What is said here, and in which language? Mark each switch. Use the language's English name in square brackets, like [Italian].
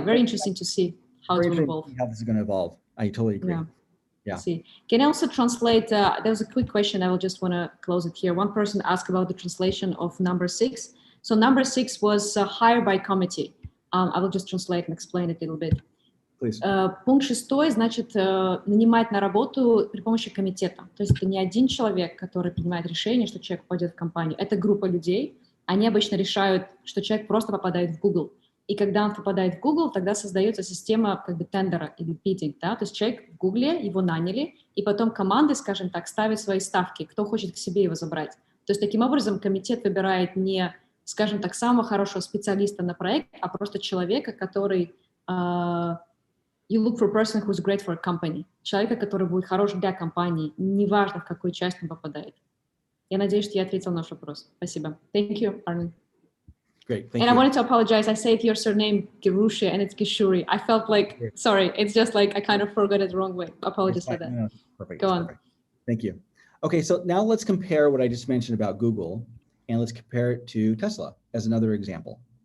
[English] very interesting to see how it will evolve. How this is going to evolve. I totally agree. Yeah. See, can I also translate? There's a quick question. I will just want to close it here. One person asked about the translation of number 6. So number 6 was hired by committee. I will just translate and explain it a little bit. Please. [Russian] Пункт 6, значит, нанимать на работу при помощи комитета. То есть это не один человек, который принимает решение, что человек попадет в компанию. Это группа людей. Они обычно решают, что человек просто попадает в Google. И когда он попадает в Google, тогда создается система как бы тендера или bidding, да? То есть человек в Google, его наняли, и потом команды, скажем так, ставят свои ставки, кто хочет к себе его забрать. То есть таким образом комитет выбирает не, скажем так, самого хорошего специалиста на проект, а просто человека, который [English] you look for a person who's great for a company. [Russian] Человека, который будет хорош для компании, неважно, в какую часть он попадает. Я надеюсь, что я ответила на ваш вопрос. Спасибо. [English] Thank you, Arnon. Great, thank you. I wanted to apologize. I said your surname Gherushe and it's Geshuri. I felt like, sorry, it's just like I kind of forgot it the wrong way. Apologies for that. No, perfect. Go on. Perfect. Thank you. Okay, so now let's compare what I just mentioned about Google, and let's compare it to Tesla as another example.